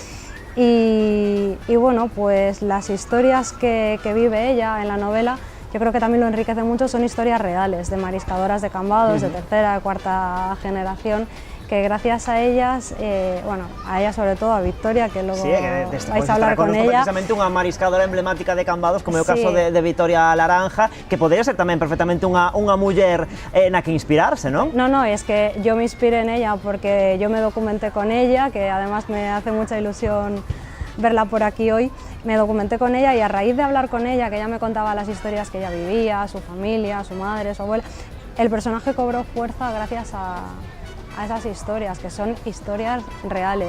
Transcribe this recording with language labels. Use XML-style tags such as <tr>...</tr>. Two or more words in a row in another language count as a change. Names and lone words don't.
<es>Y bueno, pues las historias que vive ella en la novela, yo creo que también lo enriquece mucho, son historias reales de mariscadoras de Cambados, de tercera, cuarta generación, que gracias a ellas, bueno, a ella sobre todo, a Victoria, que luego vais a hablar con ella.</es> <gl>Precisamente unha mariscadora emblemática de Cambados, como é o caso de Victoria Laranja, que podría ser tamén perfectamente unha muller na que inspirarse, non?</gl> <es>No, es que yo me inspiré en ella porque yo me documenté con ella, que además me hace mucha ilusión verla por aquí hoy. Me documenté con ella y a raíz de hablar con ella, que ella me contaba las historias que ella vivía, su familia, su madre, su abuela, el personaje cobró fuerza gracias a esas historias, que son historias reales.</es>